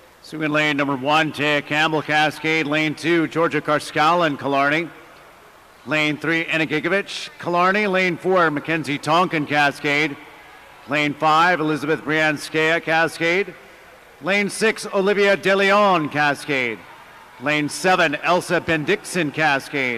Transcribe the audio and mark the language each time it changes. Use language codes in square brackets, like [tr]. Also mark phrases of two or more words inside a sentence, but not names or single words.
[en] Swinging lane number 1, Taya Campbell, Cascade. Lane 2, Georgia Karskalen, Killarney. Lane 3, Anna Gigovich, Killarney. Lane 4, Mackenzie Tonkin, Cascade. Lane 5, Elizabeth Brianskaya, Cascade. Lane 6, Olivia De Leon, Cascade. Lane 7, Elsa Bendixson, Cascade.